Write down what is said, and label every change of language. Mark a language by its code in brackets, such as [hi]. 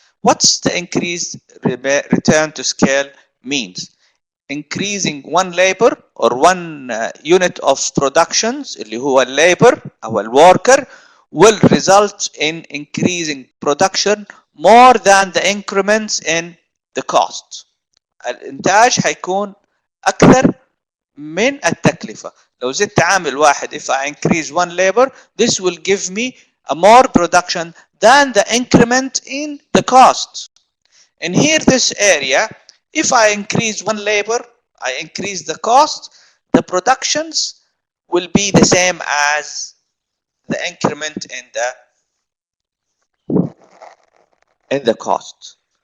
[en] What's the increased return to scale means? Increasing one labor or one unit of productions اللي هو labor أو worker will result in increasing production more than the increments in the cost. [ar] الإنتاج حيكون أكثر من التكلفة. لو زدت عامل واحد, [en] if I increase one labor, this will give me a more production than the increment in the cost. And here this area, if I increase one labor, I increase the cost, the productions will be the same as the increment in the cost.